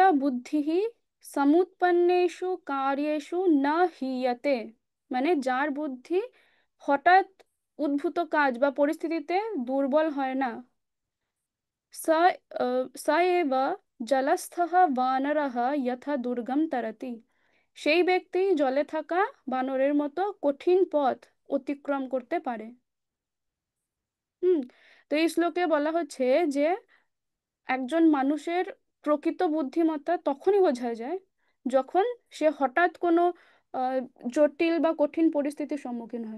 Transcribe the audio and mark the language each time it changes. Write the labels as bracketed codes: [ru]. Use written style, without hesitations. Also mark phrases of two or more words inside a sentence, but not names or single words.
[sa] बुद्धिः समुत्पन्नेषु कार्येषु न हीयते, [bn] মানে যার বুদ্ধি হঠাৎ উদ্ভূত কাজ বা পরিস্থিতিতে দুর্বল হয় না। [sa] स स एव জলস্থः বানরः যথা দুর্গম তরতি, [bn] সেই ব্যক্তি জলে থাকা বানরের মতো কঠিন পথ অতিক্রম করতে পারে। হুম। তো এই শ্লোকে বলা হচ্ছে যে একজন মানুষের প্রকৃত বুদ্ধিমত্তা তখনই বোঝা যায় যখন সে হঠাৎ কোনো আহ, জটিল বা কঠিন পরিস্থিতির সম্মুখীন হয়।